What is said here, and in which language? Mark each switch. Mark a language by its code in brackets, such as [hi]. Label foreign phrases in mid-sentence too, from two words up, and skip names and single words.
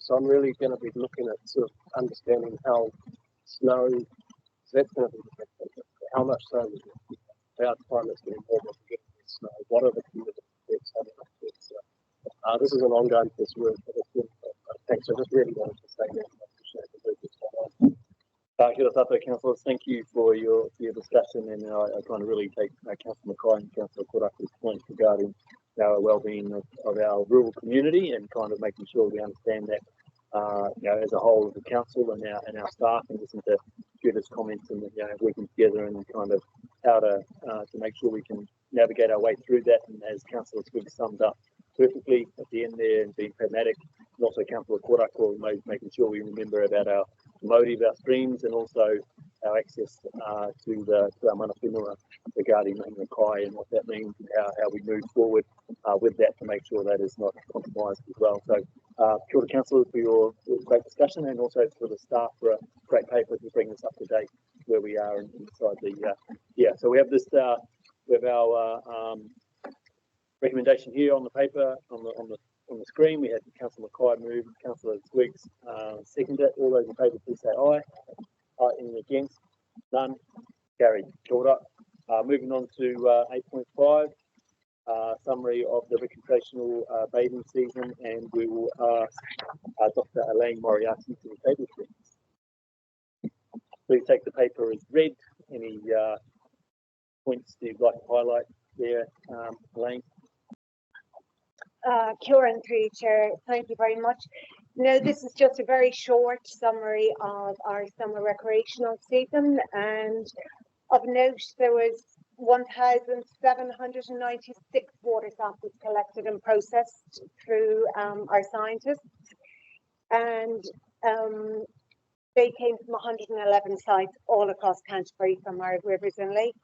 [en] So I'm really going to be looking at sort of understanding how snow, that's going to be the big thing. How much snow is it? How time is getting warmer to get snow? What are the cumulative effects? How do they affect snow? This is an ongoing piece of work, but it's been thanks. I just really wanted to say that. I appreciate the work that's going on. [mi] Kia ora tātou, [en] councillors. Thank you for your discussion, and I kind of really take Councillor Mackay and Councillor Koraku's point regarding our well-being of our rural community and kind of making sure we understand that as a whole of the council and our staff, and listen to Judith's comments and working together and kind of how to make sure we can navigate our way through that. And as Councillor Swiggs summed up perfectly at the end there, and being pragmatic, and also Councillor Koraku making sure we remember about our Māori of our streams and also our access to our [mi] mana whenua [en] regarding Makai and what that means and how we move forward with that to make sure that is not compromised as well. So [mi] kia ora [en] councillors for your great discussion, and also for the staff for a great paper to bring us up to date where we are inside the so we have this we have our recommendation here on the paper on the screen. We had Councillor Mackay move, Councillor Swiggs second it. All those in favour please say aye. Any against? None. Carried. [mi] Kia ora. [en] Moving on to 8.5, summary of the recreational bathing season, and we will ask Dr. Elaine Moriarty to the table, please. Please take the paper as read. Any points you'd like to highlight there, Elaine? [mi] Kia ora [en] and through you, Chair. Thank you very much. No, this is just a very short summary of our summer recreational season, and of note there was 1,796 water samples collected and processed through our scientists, and they came from 111 sites all across Canterbury from our rivers and lakes.